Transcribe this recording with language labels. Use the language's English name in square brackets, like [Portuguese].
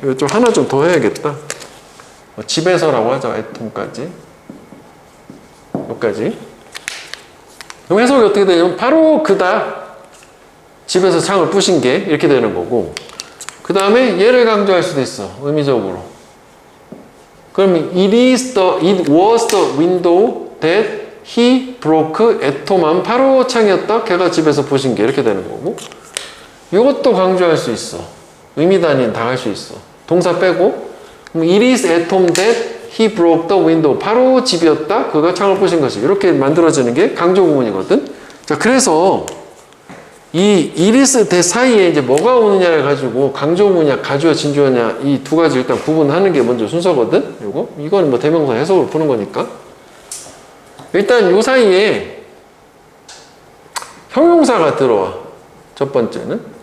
[Korean] 이거 좀 하나 좀 더 해야겠다. 집에서라고 하자. 애톰까지. 여기까지. 그럼 해석이 어떻게 되냐면 바로 그다. 집에서 창을 부신 게 이렇게 되는 거고, 그 다음에 얘를 강조할 수도 있어. 의미적으로. [English] 그럼 it was the window that he broke at home [Korean] 하면 바로 창이었다. 걔가 집에서 부신 게 이렇게 되는 거고, 이것도 강조할 수 있어. 의미 단위는 다 할 수 있어. 동사 빼고. [English] 그럼 it is at home that he broke the window. [Korean] 바로 집이었다. 그가 창을 부신 것이. 이렇게 만들어지는 게 강조 구문이거든. 자, 그래서 이 이리스 대 사이에 이제 뭐가 오느냐를 가지고 강조구냐, 가주어, 진주어냐 이 두 가지 일단 구분하는 게 먼저 순서거든. 이건 뭐 대명사 해석을 푸는 거니까. 일단 요 사이에 형용사가 들어와. 첫 번째는.